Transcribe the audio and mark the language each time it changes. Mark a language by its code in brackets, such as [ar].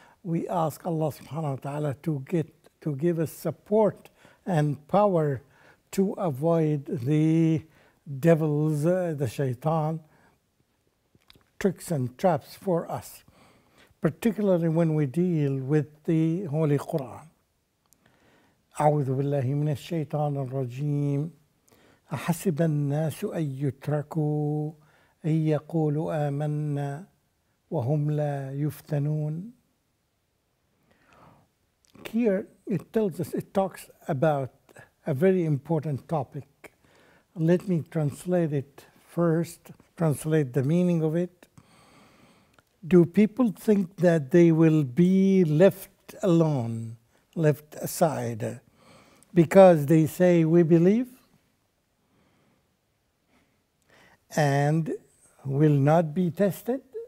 [en] We ask Allah subhanahu wa ta'ala to give us support and power to avoid the devils, the shaitan, tricks and traps for us, particularly when we deal with the Holy Quran. [ar] أعوذ بالله من الشيطان الرجيم أحسب الناس أن يتركوا أن يقولوا آمنا وهم لا يفتنون. [en] Here it tells us, it talks about a very important topic. Let me translate it first, translate the meaning of it. Do people think that they will be left alone, left aside, because they say we believe and will not be tested?